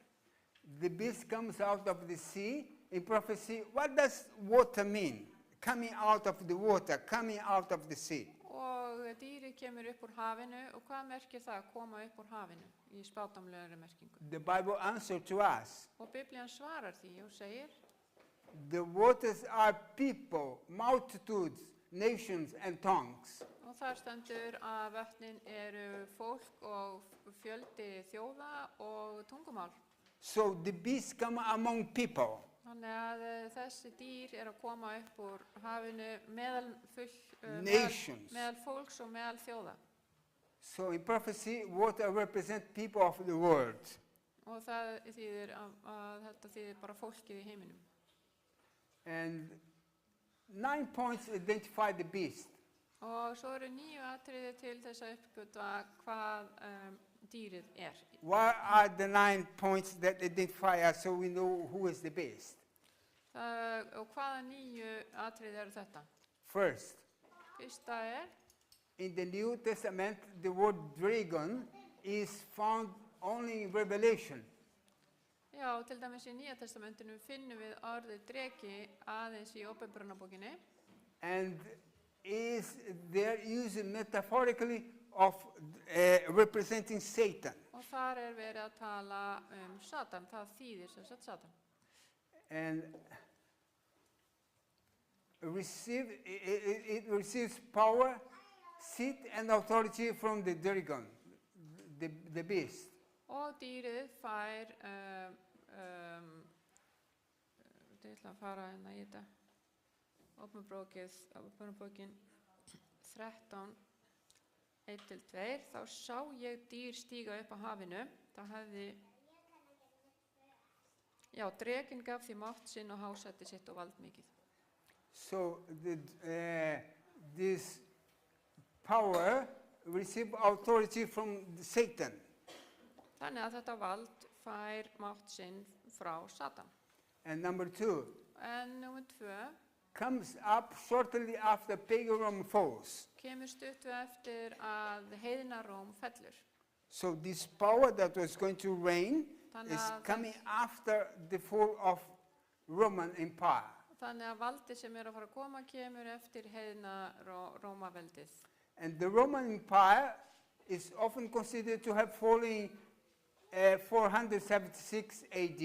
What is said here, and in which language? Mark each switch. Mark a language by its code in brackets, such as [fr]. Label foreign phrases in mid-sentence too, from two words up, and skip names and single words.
[en] The beast comes out of the sea. In prophecy, what does water mean? Coming out of the water, coming out of the sea. [is] Og dýrið kemur upp úr hafinu og hvað merkir það að koma upp úr hafinu í spádómlegri merkingu? [en] The Bible answers to us. [is] Og Biblían svarar því og segir, [en] The waters are people, multitudes, nations and tongues. [is] og þar stendur að vötnin eru fólk og fjöldi þjóða og tungumál. [en] So the beasts come among people. [is] Þannig að þessi dýr er að koma upp úr hafinu meðal Nations. fólks og meðal þjóða. [en] So in prophecy, water represents people of the world. [is] Og það þýðir að þetta þýðir bara fólkið í heiminum. [en] And 9 points identify the beast. [is] Og svo eru 9 atriði til þess að uppgötva hvað dýrið er. [en] What are the 9 points that identify us so we know who is the beast? [is] Og hvaða 9 atriði eru þetta? [en] First, [is] Fyrsta er, [en] in the New Testament, the word dragon is found only in Revelation. [is] já, til dæmis í Nýja testamentinu finnum við orðið dreki aðeins í Åpenbararbókinni. [en] And is there used metaphorically of representing Satan. [is] Og þar er verið að tala Satan, það þýðir sem sagt Satan. [en] And it receives power, seat and authority from the dragon, the beast. [is] Og dýrið fær, ég ætla að fara hérna í þetta, Åpenbararbókin 13, 1-2, þá sá ég dýr stíga upp á hafinu, það hefði, drekinn gaf því mátt sinn og hásætti sitt og vald mikið. [en] So this power receives authority from Satan. [is] Þannig að þetta vald fær mátt sinn frá Satan. [en] And number 2, [is] En númer 2, [en] comes up shortly after pagan Rome falls. [is] kemur stuttu eftir að heiðnaróm fellur. [en] So this power that was going to reign is coming after the fall of Roman Empire. [is] Þannig að valdi sem er að fara að koma kemur eftir heiðna Rómaveldið. [en] And the Roman Empire is often considered to have fallen 476 AD.